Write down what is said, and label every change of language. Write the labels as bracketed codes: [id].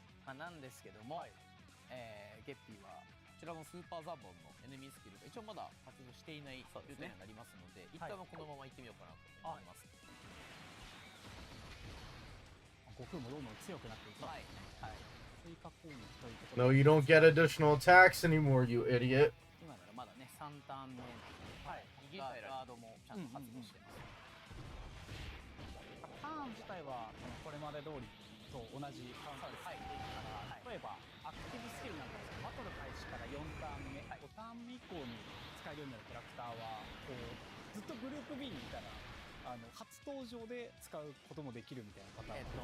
[ja] なんですけども、ゲッピーはこちらのスーパーザボンのエネミースキルが一応まだ発動していない状態になりますので、一旦はこのままいってみようかなと思います。悟空もどんどん強くなっていきます。はい。追加攻撃ということで。 [en] No, you don't get additional attacks anymore, you idiot. [ja] 今ならまだね3ターン目ガードもちゃんと発動してます。ターン自体はこれまで通りと同じカウントで入っていくから、例えばアクティブスキルなんですけどバトル開始から4ターン目、5ターン目以降に使えるようになるキャラクターはこうずっとグループ B にいたら初登場で使うこともできるみたいなパターン。